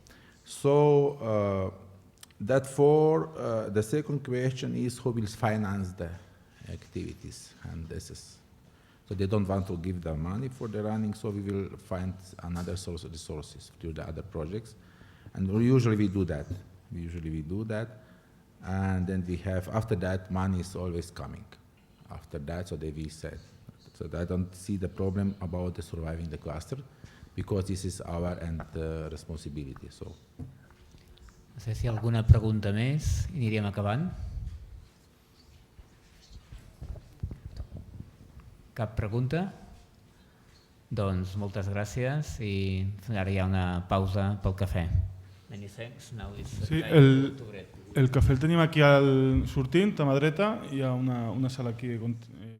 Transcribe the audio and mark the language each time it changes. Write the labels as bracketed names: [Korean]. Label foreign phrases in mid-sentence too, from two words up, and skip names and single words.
[English] So that for the second question is who will finance the activities, and this is, so they don't want to give the money for the running, so we will find another source of resources through the other projects, and usually we do that, and then we have, after that, money is always coming. After that, so we said, so I don't see the problem about the surviving the cluster, because this is our responsibility. So. [Catalan] No sé si alguna pregunta més i aniríem acabant. Cap pregunta? Doncs moltes gràcies i ara hi ha una pausa pel cafè. [English] Many thanks. Now it's [Catalan] Sí, [English] time to break. [Catalan] el cafè el tenim aquí sortint, a mà dreta, hi ha una sala aquí